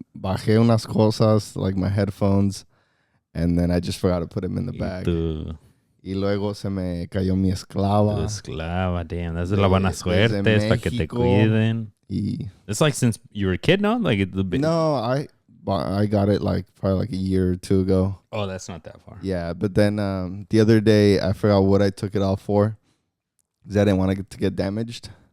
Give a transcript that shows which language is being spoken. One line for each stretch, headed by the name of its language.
Spanish: Bajé unas cosas,
English: like my headphones, and then I just forgot to put them in the bag.
Spanish: Y luego se me cayó mi esclava. Tu esclava,
English: damn. That's
Spanish: la buena suerte. Es para que te cuiden. Y
English: It's like since you were a kid, no? Like no, I got it like probably like a year or two ago. Oh, that's not that far. Yeah, but then the other day I forgot what I took it off for because I didn't want it to get damaged.